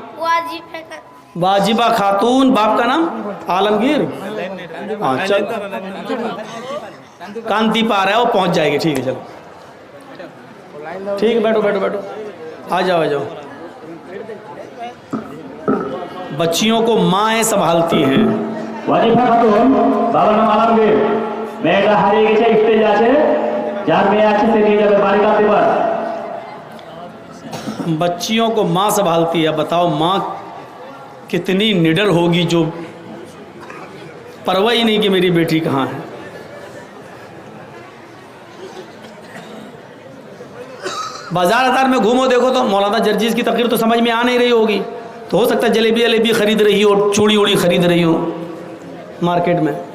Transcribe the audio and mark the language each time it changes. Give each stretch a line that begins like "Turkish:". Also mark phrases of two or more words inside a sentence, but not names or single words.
Urdu: واجبہ خاتون, باپ کا نام عالمگیر. ہاں چل کانتی پار ہے, وہ پہنچ جائے گی. ٹھیک ہے چلو ٹھیک ہے, بیٹھو بیٹھو بیٹھو, آ جاؤ آ جاؤ. بچیوں کو مائیں سنبھالتی ہیں.
Bangla: ওয়াজিফা খাতুন, বাবার নাম আলমগীর। মেয়েটা হারিয়ে গেছে, স্টেজ আছে, যার মেয়ে আছে সে নিয়ে যাবে বাড়ি কাঁদতে পার।
Urdu: بچیوں کو ماں سنبھالتی ہے. بتاؤ ماں کتنی نڈر ہوگی جو پرواہ ہی نہیں کہ میری بیٹی کہاں ہے. بازار ازار میں گھومو دیکھو تو مولانا جرجیز کی تقریر تو سمجھ میں آ نہیں رہی ہوگی, تو ہو سکتا ہے جلیبی جلیبی خرید رہی ہو, چوڑی اوڑی خرید رہی ہو مارکیٹ میں.